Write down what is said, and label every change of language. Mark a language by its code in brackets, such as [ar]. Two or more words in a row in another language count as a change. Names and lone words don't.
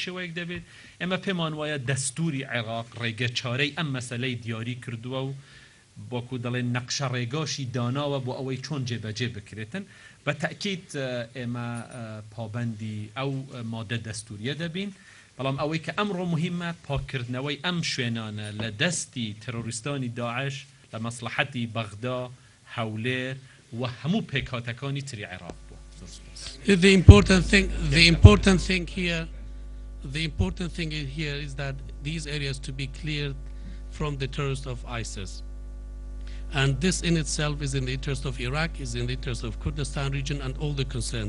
[ckb] شێوەیەک دەبێت ئێمە پێمان وایە دەستوری عێراق ڕێگە چارەی ئەم مەسەلەی دیاری کردووە و بۆکو دەڵێن نەقشە ڕێگاشی داناوە بۆ ئەوەی چۆن جێبەجێ بکرێتن بە تەکید ئێمە پابەندی ئەو مادە دەستوریە دەبین بەڵام ئەوەی کە ئەمڕۆ مهمە پاکردنەوەی ئەم شوێنانە لە دەستی تەرۆریستانی داعش لە مەسلحەتی بەغدا هەولێر و هەموو پێکهاتەکانی تری عێراق بووە. [en] The important thing here is that these areas to be cleared from the terrorists of ISIS. And this in itself is in the interest of Iraq, is in the interest of Kurdistan region and all the concerned.